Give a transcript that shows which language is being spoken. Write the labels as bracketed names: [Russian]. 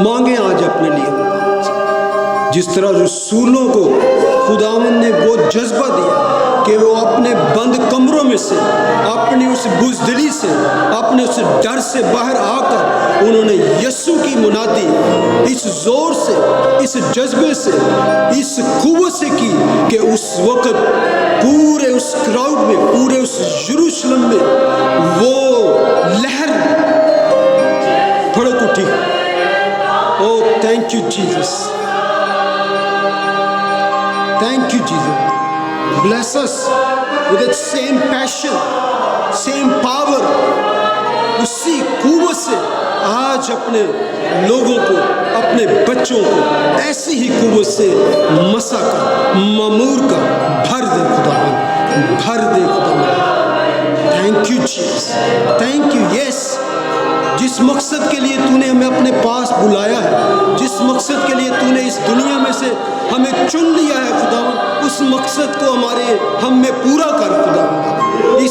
[Hindi] मांगे आज अपने लिए, जिस तरह रसूलों को खुदावंद ने वो जज्बा दिया कि वो अपने बंद कमरों में से, अपनी उस बुज़दिली से, अपने उस डर से बाहर आकर उन्होंने यीशु की मुनादी इस जोर से, इस जज्बे से, इस कुव्वत से की कि उस वक्त पूरे उस क्राउड में, पूरे उस यरूशलेम में वो लहर भड़क उठी। [English] Oh thank you Jesus, thank you Jesus, bless us with that same passion, same power। [Hindi] उसी कुव्वत से आज अपने लोगों को, अपने बच्चों को ऐसी ही कुव्वत से मसा का, मामूर का भर दे खुदावंद, भर दे खुदावंद। [English] Thank you Jesus, thank you. Yes, [Hindi] जिस मकसद के लिए तूने हमें अपने पास बुलाया है, जिस मकसद के लिए तूने इस दुनिया में से हमें चुन लिया है खुदावंद, उस मकसद को हम में पूरा कर खुदावंद।